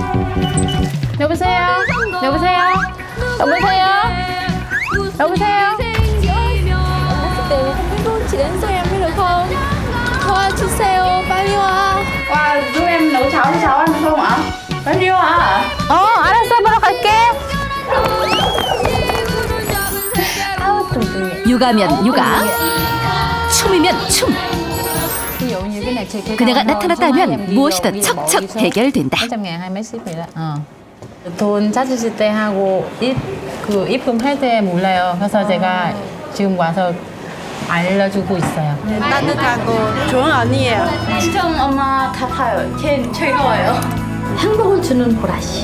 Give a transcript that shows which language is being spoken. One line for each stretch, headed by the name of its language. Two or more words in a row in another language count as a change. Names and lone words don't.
Korean: 여보세요? 여보세요? 여보세요? 여보세요?
Vietnamese: Con chị đến giúp em mới được không?
Korean: 도와주세요. 빨리 와. 와,
Vietnamese: giúp em nấu cháo cho cháu ăn không ạ?
Korean: 빨리 와. 알았어. 바로 갈게. 아우, 뚱뚱해. 육아면 육아, 춤이면 춤. 그녀가 나타났다면 무엇이든 척척 해결된다.
Vietnamese: 100.000 hay mấy ship vậy đó.
Korean: 돈 찾으실 때 하고 입금할 때 몰라요. 그래서 제가 지금 와서 알려주고 있어요. 따뜻하고 좋은 언니예요. 친정 엄마 같아요. 걔 즐거워요. 행복을 주는 보라씨.